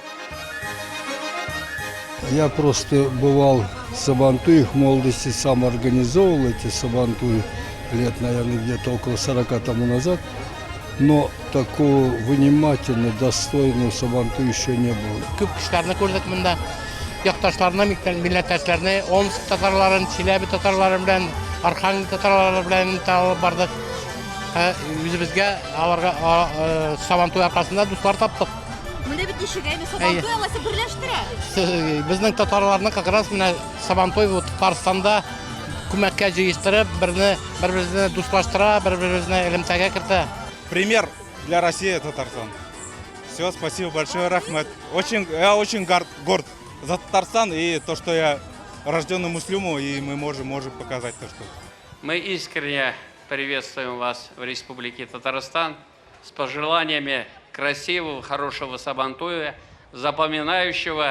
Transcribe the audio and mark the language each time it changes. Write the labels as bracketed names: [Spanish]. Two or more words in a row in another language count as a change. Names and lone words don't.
[Russian] Я просто бывал в Сабантуях в молодости, сам организовывал эти Сабантуи лет, наверное, где-то около 40 тому назад. Но такого внимательно, достойного Сабантуя еще не было. [Tatar] Көп кешеләрне күрдек монда. Якташларына, милләттәшләрне, Омск татарларын, Челәбе татарлары белән, Архангель татарлары белән табып бардык. Үзебезгә аларга Сабантуй аркасында дуслар таптык. Монда бит ничегәйме Сабантуй аласы берләштерә. Безнең татарларны [Russian] как раз [Tatar] менә Сабантуй Татарстанда күмәккә җыештырып, бер-берне дуслаштыра, бер-берне элемтәгә кертә. [Russian] Пример для России – Татарстан. Все, спасибо большое, Рахмет. Я очень горд за Татарстан и то, что я рожденный Муслюмов, и мы можем показать то, что... Мы искренне приветствуем вас в Республике Татарстан с пожеланиями красивого, хорошего Сабантуя, запоминающего.